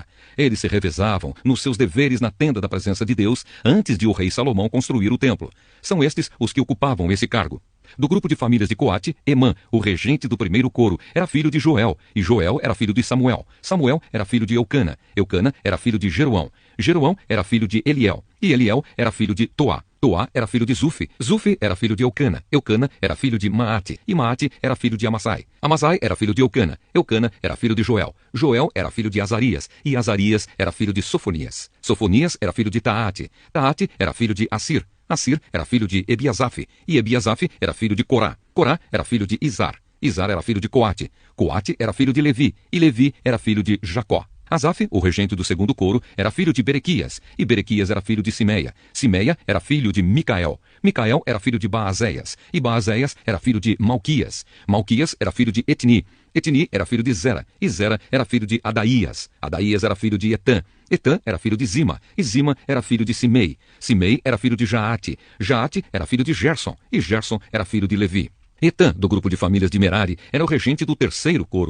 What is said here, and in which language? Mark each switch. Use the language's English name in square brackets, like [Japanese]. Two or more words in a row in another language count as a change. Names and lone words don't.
[Portuguese] Eles se revezavam nos seus deveres na tenda da presença de Deus, antes de o rei Salomão construir o templo. São estes os que ocupavam esse cargo. Do grupo de famílias de Coate, Emã, o regente do primeiro coro, era filho de Joel, e Joel era filho de Samuel. Samuel era filho de Eucana. Eucana era filho de Jeroão. Jeroão era filho de Eliel, e Eliel era filho de Toá. Toá era filho de Zufi. Zufi era filho de Eucana. Eucana era filho de Maate. E Maate era filho de Amasai. Amasai era filho de Eucana. Eucana era filho de Joel. Joel era filho de Azarias. E Azarias era filho de Sofonias. Sofonias era filho de Taate. Taate era filho de Assir. Assir era filho de Ebiasaf. E Ebiasaf era filho de Corá. Corá era filho de Izar. Izar era filho de Coate. Coate era filho de Levi. E Levi era filho de Jacó. Asaf, o regente do segundo coro, era filho de Berequias, e Berequias era filho de Simeia. Simeia era filho de Micael. Micael era filho de Baazéias, e Baazéias era filho de Malquias. Malquias era filho de Etni. Etni era filho de Zera, e Zera era filho de Adaías. Adaías era filho de Etã. Etã era filho de Zima, e Zima era filho de Simei. Simei era filho de Jaate. Jaate era filho de Gerson, e Gerson era filho de Levi. Etã, do grupo de famílias de Merari, era o regente do terceiro coro.